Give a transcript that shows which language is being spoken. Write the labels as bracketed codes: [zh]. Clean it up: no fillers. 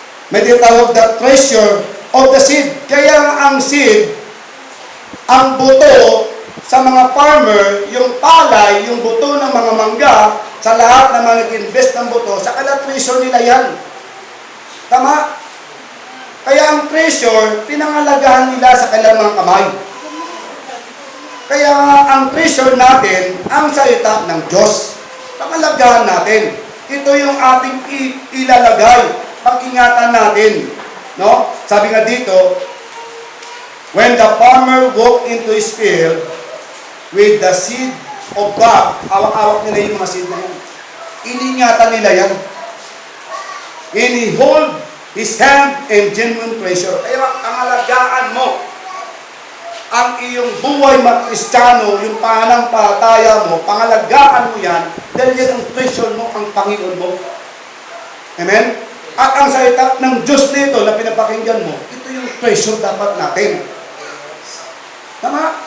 [tl] May tinatawag [en] the treasure of the seed. [tl] Kaya ang seed, ang buto sa mga farmer, yung palay, yung buto ng mga mangga, sa lahat ng mga nag-invest ng buto, sa kala treasure nila yan. Tama? Kaya ang treasure, pinangalagahan nila sa kanilang mga kamay. Kaya ang treasure natin, ang salita ng Diyos. Pangalagahan natin. Ito yung ating ilalagay. Pag-ingatan natin. No? Sabi nga dito, [en] when the farmer walked into his field with the seed of God, [tl] awak-awak nila yung mga seed na yan. Iningatan nila yan. [en] And he hold his hand in genuine treasure. [tl] Kaya ang alagaan mo, ang iyong buhay mag-Kristiyano, yung pananampalataya mo, pangalagaan mo yan, dahil yan ang treasure mo, ang Panginoon mo. Amen? At ang salita ng Diyos nito na pinapakinggan mo, ito yung treasure dapat natin. Tama?